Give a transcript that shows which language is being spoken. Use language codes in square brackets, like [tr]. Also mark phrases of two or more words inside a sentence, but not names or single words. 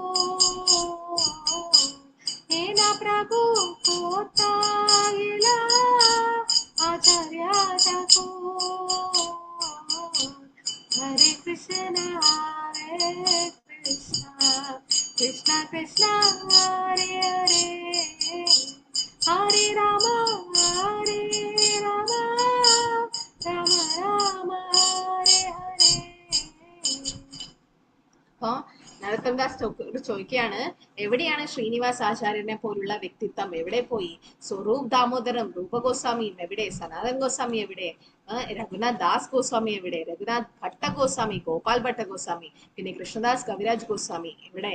[hi] हेना प्रभु कोतागिला आचार्य को हरे कृष्ण कृष्ण कृष्ण हरे हरे हरे राम राम राम हरे हरे. [ml] അപ്പൊ നരോത്തംദാസ് ചോദിക്കുകയാണ്, എവിടെയാണ് ശ്രീനിവാസ് ആചാര്യനെ പോലുള്ള വ്യക്തിത്വം? എവിടെ പോയി? സ്വരൂപ് ദാമോദരം രൂപഗോസ്വാമിയും എവിടെ? സനാതൻ ഗോസ്വാമി എവിടെ? രഘുനാഥ് ദാസ് ഗോസ്വാമി എവിടെ? രഘുനാഥ് ഭട്ട ഗോസ്വാമി, ഗോപാൽ ഭട്ട ഗോസ്വാമി, പിന്നെ കൃഷ്ണദാസ് കവിരാജ് ഗോസ്വാമി എവിടെ?